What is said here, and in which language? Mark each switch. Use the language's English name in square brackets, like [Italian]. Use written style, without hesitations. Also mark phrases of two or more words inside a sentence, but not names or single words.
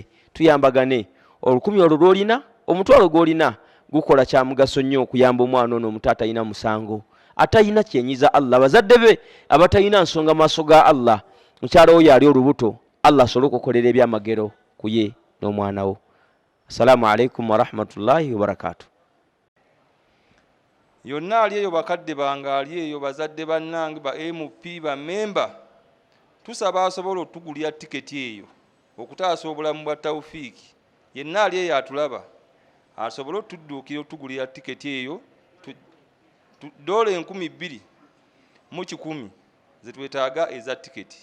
[Ganda] Tuyambagane. Olukumi olwo lw'olina, omutwalo gw'olina gukola kya mugaso nnyo okuyamba omwana ono omuto atalina musango, atalina kyenyiza Allah, bazadde be abatalina nsonga maaso ga Allah. Mukyala oyo ali olubuto, Allah asobole okukolera ebyamagero ku ye n'omwana wo. [Arabic] السلام عليكم ورحمة الله وبركاته. [Ganda] Yonna ali eyo bakadde bange ali eyo bazadde bannange ba MP ba memba, tusaba asobola otugulira tiketi eyo okutaasa obulamu bwa Tawfiik. Yenna ali eyo atulaba asobola otudduukira otugulira tiketi eyo dola 2,100 zetwetaaga eza tiketi.